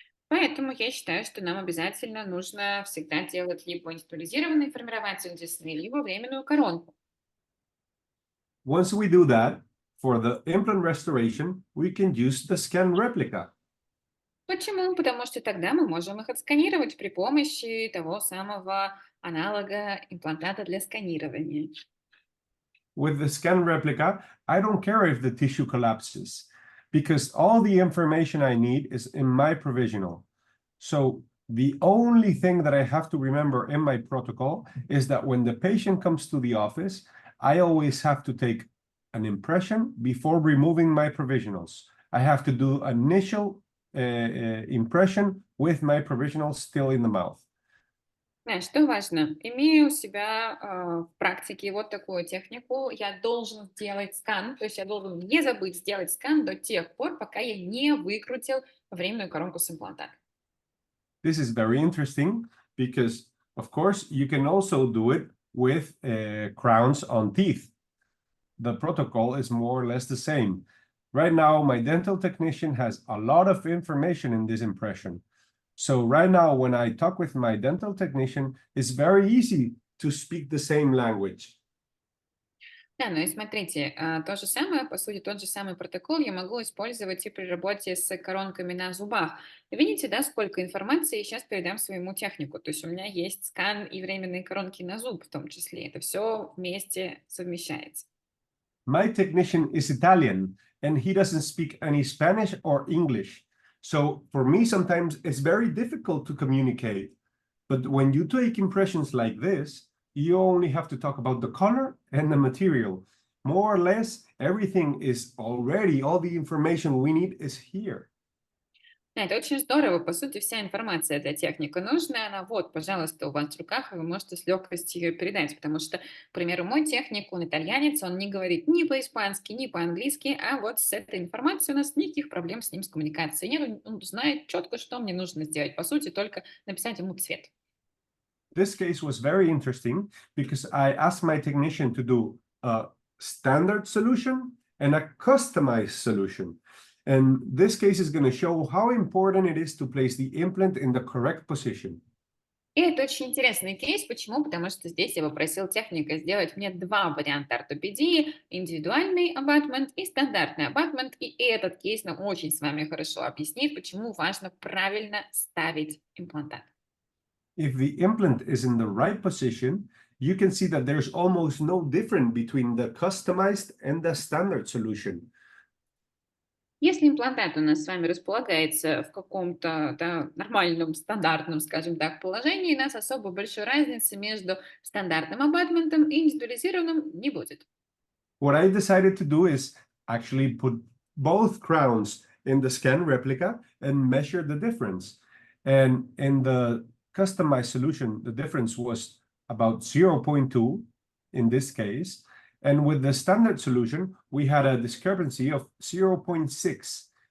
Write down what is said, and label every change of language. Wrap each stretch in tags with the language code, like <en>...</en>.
<ru>Поэтому я считаю, что нам обязательно нужно всегда делать либо индивидуализированный формирователь десны, либо временную коронку.</ru> <en>Once we do that, for the implant restoration, we can use the scan replica.</en> <ru>Почему? Потому что тогда мы можем их отсканировать при помощи того самого аналога имплантата для сканирования.</ru> <en>With the scan replica, I don't care if the tissue collapses because all the information I need is in my provisional. So the only thing that I have to remember in my protocol is that when the patient comes to the office, I always have to take an impression before removing my provisionals. I have to do initial impression with my provisional still in the mouth.</en> <ru>Знаешь, что важно? Имея у себя в практике вот такую технику, я должен сделать скан, то есть я должен не забыть сделать скан до тех пор, пока я не выкрутил временную коронку с имплантата.</ru> <en>This is very interesting because, of course, you can also do it with crowns on teeth. The protocol is more or less the same. Right now, my dental technician has a lot of information in this impression. So right now, when I talk with my dental technician, it's very easy to speak the same language.</en> <ru>Да, ну и смотрите, то же самое, по сути, тот же самый протокол я могу использовать и при работе с коронками на зубах. Видите, да, сколько информации я сейчас передам своему технику. То есть у меня есть скан и временные коронки на зуб в том числе. Это все вместе совмещается.</ru> <en>My technician is Italian, and he doesn't speak any Spanish or English. So for me, sometimes it's very difficult to communicate. But when you take impressions like this, you only have to talk about the color and the material. More or less, everything is already, all the information we need is here.</en> <ru>Да, это очень здорово. По сути, вся информация для техника нужная, она вот, пожалуйста, у вас в руках, и вы можете с легкостью ее передать. Потому что, к примеру, мой техник, он итальянец, он не говорит ни по-испански, ни по-английски, а вот с этой информацией у нас никаких проблем с ним с коммуникацией нет. Он знает четко, что мне нужно сделать. По сути, только написать ему цвет.</ru> <en>This case was very interesting because I asked my technician to do a standard solution and a customized solution. And this case is going to show how important it is to place the implant in the correct position.</en> <ru>И это очень интересный кейс. Почему? Потому что здесь я попросил техника сделать мне два варианта ортопедии: индивидуальный абатмент и стандартный абатмент. И этот кейс нам очень с вами хорошо объяснит, почему важно правильно ставить имплантат.</ru> <en>If the implant is in the right position, you can see that there's almost no difference between the customized and the standard solution.</en> <ru>Если имплантат у нас с вами располагается в каком-то, да, нормальном, стандартном, скажем так, положении, у нас особо большой разницы между стандартным абатментом и индивидуализированным не будет.</ru> <en>What I decided to do is actually put both crowns in the scan replica and measure the difference. And in the customized solution, the difference was about 0.2 in this case. And with the standard solution, we had a discrepancy of 0.6.</en>